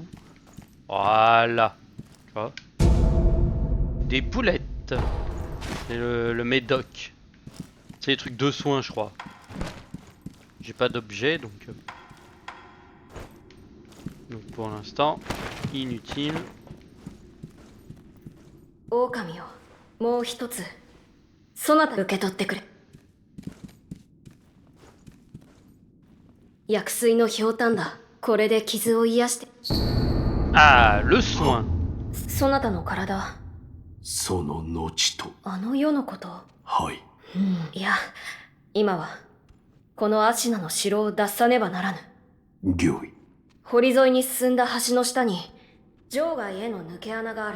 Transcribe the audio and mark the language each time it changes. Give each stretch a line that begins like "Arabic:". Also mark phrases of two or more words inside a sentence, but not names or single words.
French: Voilà. Tu vois. Des boulettes. C'est le médoc. C'est les trucs de soins, je crois. J'ai pas d'objet donc pour l'instant, inutile.
Japanese: 狼よ、もう一つ。そなた受け取ってくれ。薬水のひょうたんだ。これで傷を癒して。
French: Ah, le soin.
Japanese: そなたの体。その後と。あの世のこと。はい。いや、今はこのアシナの城を脱さねばならぬ。御意。堀沿いに進んだ橋の下に場外への抜け穴がある。